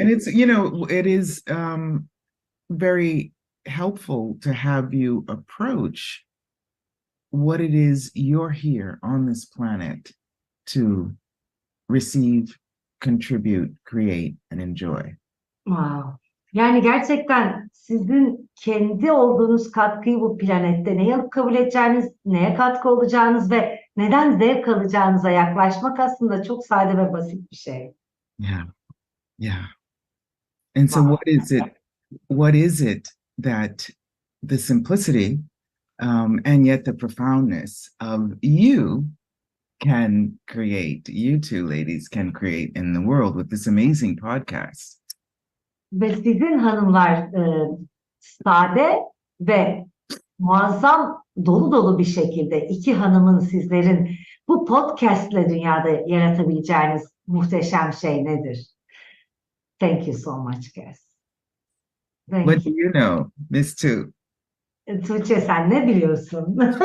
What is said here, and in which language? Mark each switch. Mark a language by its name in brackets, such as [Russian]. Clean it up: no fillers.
[English] And it's, it is very helpful to have you approach what it is you're here on this planet to receive, contribute, create, and enjoy. Wow. [Turkish] Yani gerçekten sizin kendi olduğunuz katkıyı bu planette neye alıp kabul edeceğiniz, neye katkı olacağınız ve neden zevk alacağınıza yaklaşmak aslında çok sade ve basit bir şey. [English] Yeah. Yeah. And so what is it that the simplicity and yet the profoundness of you can create, you two ladies can create in the world with this amazing podcast? [Turkish] Ve sizin hanımlar sade ve muazzam dolu dolu bir şekilde iki hanımın sizlerin bu podcastle dünyada yaratabileceğiniz muhteşem şey nedir? [English] Thank you so much, Cass. What do you know, Miss Two? [Turkish] Tuğçe sen ne biliyorsun?